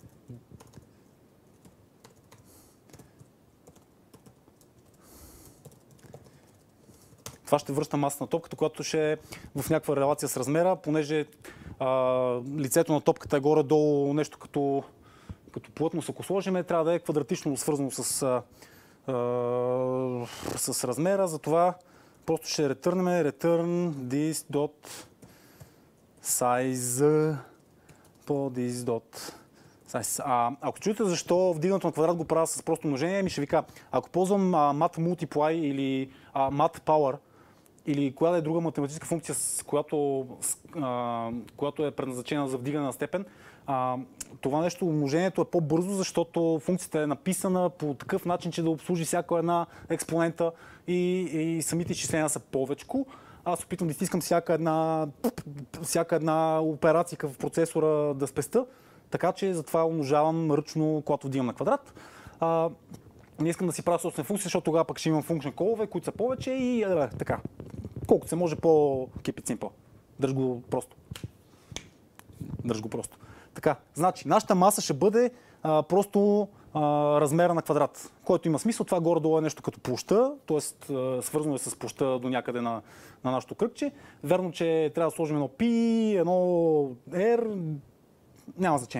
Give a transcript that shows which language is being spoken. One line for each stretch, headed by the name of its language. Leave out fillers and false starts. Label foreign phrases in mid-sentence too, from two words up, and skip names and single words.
Bulgarian: Това ще връща маса на топката, която ще е в някаква релация с размера, понеже лицето на топката е горе-долу нещо като плътност. Ако сложим, трябва да е квадратично свързано с размера. Затова просто ще ретърнем
English: return this dot size
Bulgarian: по
English: this dot size.
Bulgarian: Ако чуете защо вдигнато на квадрат го правя с просто множение, ще ви кажа, ако ползвам
English: mat multiply
Bulgarian: или
English: mat power,
Bulgarian: или коя да е друга математическа функция, която е предназначена за вдигане на степен, това нещо, умножението е по-бързо, защото функцията е написана по такъв начин, че да обслужи всяка една експонента и самите изчисления са повечко. Аз опитвам да изтискам всяка една операция в процесора да спеста, така че затова умножавам ръчно, когато вдигам на квадрат. Не искам да си правя собствена функция, защото тогава пък ще имам
English: function call-ове,
Bulgarian: които са повече и така. Колкото се може по-
English: keep it simple.
Bulgarian: Дръж го просто. Така, значи, нашата маса ще бъде просто размера на квадрат, който има смисъл. Това горе-долу е нещо като площта, т.е. свързано е с площта до някъде на нашото кръгче. Верно, че трябва да сложим едно π, едно r, няма значение.